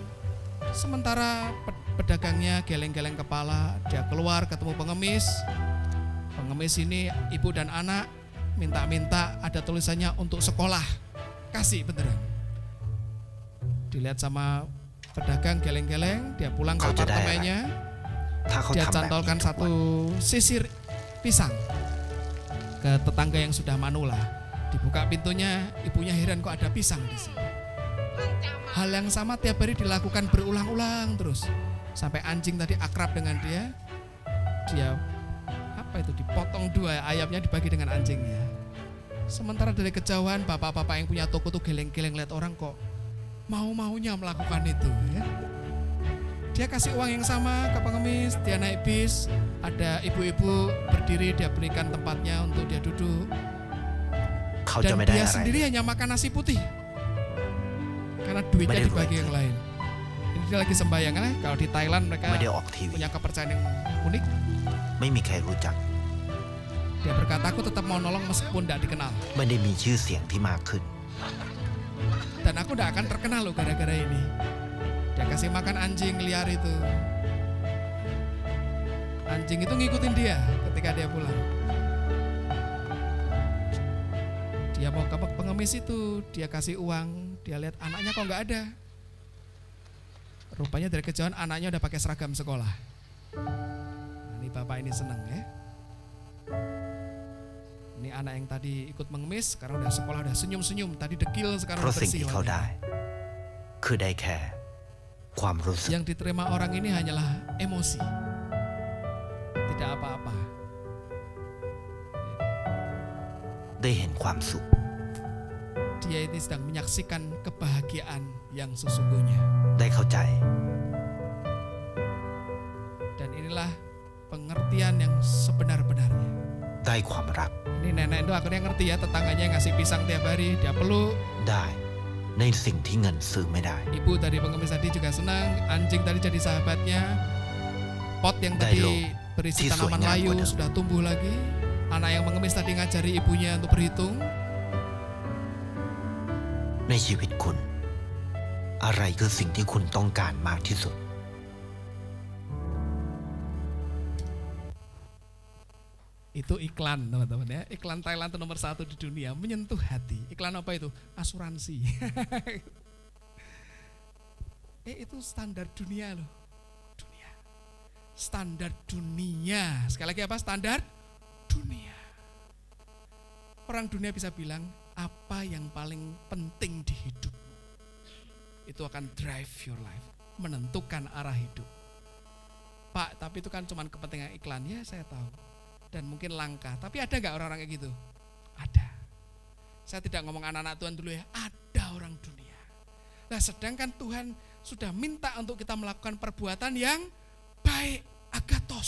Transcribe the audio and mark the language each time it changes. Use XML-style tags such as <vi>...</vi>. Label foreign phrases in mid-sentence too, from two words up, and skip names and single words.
<id>Sementara pedagangnya geleng-geleng kepala, dia keluar ketemu pengemis. Pengemis ini ibu dan anak minta-minta, ada tulisannya untuk sekolah. kasih beneran. Dilihat sama pedagang geleng-geleng, dia pulang ke Kau jadi apartemennya,</id> <th>ถ้าเขา</th> <id>dia</id> <th>ทำแบบนี้</th> <id>cantolkan</id> <th>ทุกวัน</th> <id>satu sisir pisang ke tetangga yang sudah manula. Dibuka pintunya, ibunya heran kok ada pisang di sini. Hal yang sama tiap hari dilakukan berulang-ulang terus. Sampai anjing tadi akrab dengan dia. Dia apa itu dipotong dua, ayamnya dibagi dengan anjingnya. Sementara dari kejauhan bapak-bapak yang punya toko tuh geleng-geleng lihat orang kok mau-maunya melakukan itu ya. Dia kasih uang yang sama ke pengemis, dia naik bis, ada ibu-ibu berdiri, dia berikan tempatnya untuk dia duduk.</id> <th>เขาจะ</th> <id>Dan</id> <th>ไม่ได้</th> <id>dia</id> <th>อะไร</th> <id>sendiri hanya makan nasi putih karena duitnya</id> <th>ไม่ได้</th> <id>dibagi</id> <th>รวย</th> <id>yang lain. Ini dia lagi sembahyang kan? Kalau di Thailand mereka</id> <th>ไม่ได้ออกทีวี</th> <id>punya kepercayaan yang unik.</id> <th>ไม่มีใครรู้จัก</th> <id>Dia berkata aku tetap mau nolong meskipun tidak dikenal.</id> <th>ไม่ได้มีชื่อเสียงที่มากขึ้น</th> <id>Dan aku tidak akan terkenal loh gara-gara ini. Dia kasih makan anjing liar itu. Anjing itu ngikutin dia ketika dia pulang. Dia mau ke pengemis itu, dia kasih uang, dia lihat anaknya kok nggak ada. Rupanya dari kejauhan anaknya udah pakai seragam sekolah. Nah, ini bapak ini senang ya. Ini anak yang tadi ikut mengemis, sekarang udah sekolah, udah senyum-senyum. Tadi dekil,</id> <th>เพ</th> <id>sekarang</id> <th>ราะ</th> <id>udah</id> <th>สิ่ง</th> <id>bersih</id> <th>ที่เขา</th> <id>wajahnya.</id> <th>ได้ คือได้แค่ ความรู้สึก</th> <id>Yang diterima orang ini hanyalah emosi, tidak apa-apa.</id> <th>ได้เห็นความสุข</th> <id>Dia ini sedang menyaksikan kebahagiaan yang sesungguhnya.</id> <th>ได้เข้าใจ</th> <id>Dan inilah pengertian yang sebenar-benarnya.</id> <th>ได้ความรัก</th> <id>Ini nenek itu akhirnya ngerti ya, tetangganya yang ngasih pisang tiap hari, dia peluk.</id> <th>ได้ในสิ่งที่เงินซื้อไม่ได้</th> <id>Ibu tadi pengemis tadi juga senang, anjing tadi jadi sahabatnya. Pot yang tadi berisi Siswa tanaman yang layu muda. sudah tumbuh lagi. Anak yang pengemis tadi ngajari ibunya untuk berhitung.</id> <th>ในชีวิตคุณ อะไรคือสิ่งที่คุณต้องการมากที่สุด</th> <id>Itu iklan teman-teman ya. Iklan Thailand itu nomor 1 di dunia, menyentuh hati. Iklan apa itu? Asuransi. Itu standar dunia loh. Dunia. Standar dunia. Sekali lagi apa? Standar dunia. Orang dunia bisa bilang apa yang paling penting di hidup. Itu akan</id> <en>drive your life,</en> <id>menentukan arah hidup. Pak, tapi itu kan cuma kepentingan iklan. Ya saya tahu. Dan mungkin langka, tapi ada gak orang-orang kayak gitu? Ada. Saya tidak ngomong anak-anak Tuhan dulu ya, ada orang dunia. Nah sedangkan Tuhan sudah minta untuk kita melakukan perbuatan yang baik, agathos.</id>